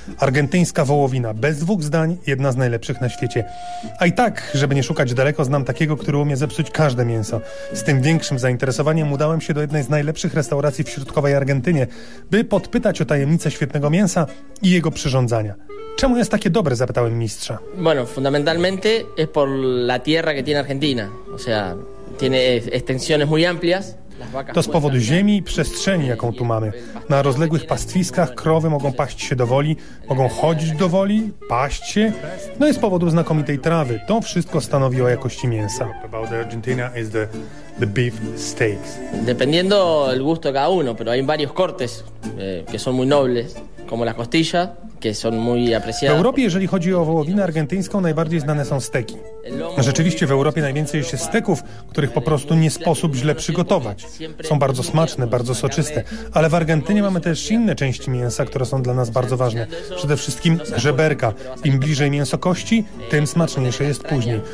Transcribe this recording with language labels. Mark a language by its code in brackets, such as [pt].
[pl] Argentyńska wołowina, bez dwóch zdań, jedna z najlepszych na świecie. A i tak, żeby nie szukać daleko, znam takiego, który umie zepsuć każde mięso. Z tym większym zainteresowaniem udałem się do jednej z najlepszych restauracji w środkowej Argentynie, by podpytać o tajemnicę świetnego mięsa i jego przyrządzania. Czemu jest takie dobre, zapytałem mistrza. [es] Bueno, fundamentalmente es por la tierra que tiene Argentina. O sea, tiene extensiones muy amplias. [pl] To z powodu ziemi i przestrzeni, jaką tu mamy. Na rozległych pastwiskach krowy mogą paść się dowoli, mogą chodzić dowoli, paść się. No i z powodu znakomitej trawy. To wszystko stanowi o jakości mięsa. [en] The beef steaks. [es] Dependiendo el gusto de cada uno, pero hay varios cortes que son muy nobles, como la costilla. [pl] W Europie, jeżeli chodzi o wołowinę argentyńską, najbardziej znane są steki. Rzeczywiście w Europie najwięcej jest steków, których po prostu nie sposób źle przygotować. Są bardzo smaczne, bardzo soczyste. Ale w Argentynie mamy też inne części mięsa, które są dla nas bardzo ważne. Przede wszystkim żeberka. Im bliżej mięso kości, tym smaczniejsze jest później.